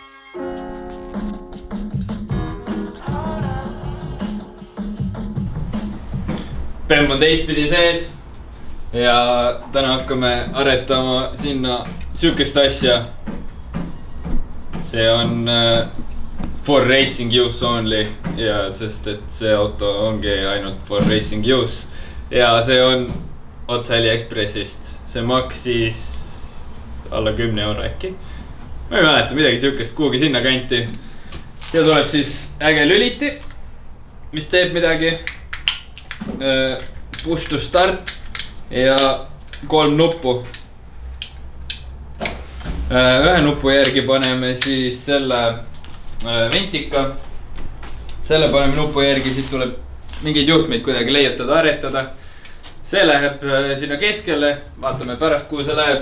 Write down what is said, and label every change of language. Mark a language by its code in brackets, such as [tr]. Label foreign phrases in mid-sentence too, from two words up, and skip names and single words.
[et] Bemm on teistpidi sees ja täna hakkame aretama sinna sükest asja. See on [en] for racing use only [et] ja sest et see auto ongi ainult [en] for racing use [et] ja see on otse AliExpressist. See maksis alla 10 € äkki. Ma ei mäleta midagi sükest, kuhugi sinna kanti. Ja tuleb siis äge lüliti, mis teeb midagi. [en] Push to start [et] ja 3 nuppu. Ühe nupu järgi paneme siis selle ventika. Selle paneme nupu järgi, siit tuleb mingeid juhtmeid kuidagi leiutada, aretada. See läheb sinna keskele, vaatame pärast kuhu see läheb.